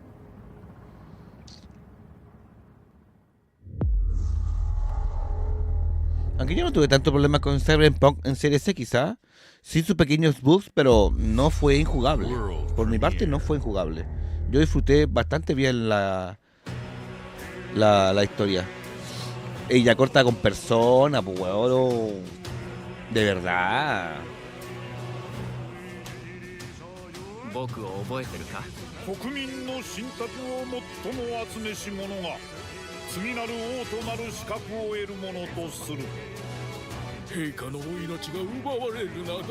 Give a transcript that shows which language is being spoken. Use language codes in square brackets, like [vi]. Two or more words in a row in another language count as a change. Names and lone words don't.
[es] Aunque yo no tuve tanto problema con Cyberpunk en Series X, sí sus pequeños bugs, pero no fue injugable. Por mi parte no fue injugable. Yo disfruté bastante bien la historia. Ella corta con personas, pues huevón. De verdad. [ja] 僕を覚えてるか？国民の信託を最も集めし者が次なる王となる資格を得るものとする。陛下のお命が奪われるなど。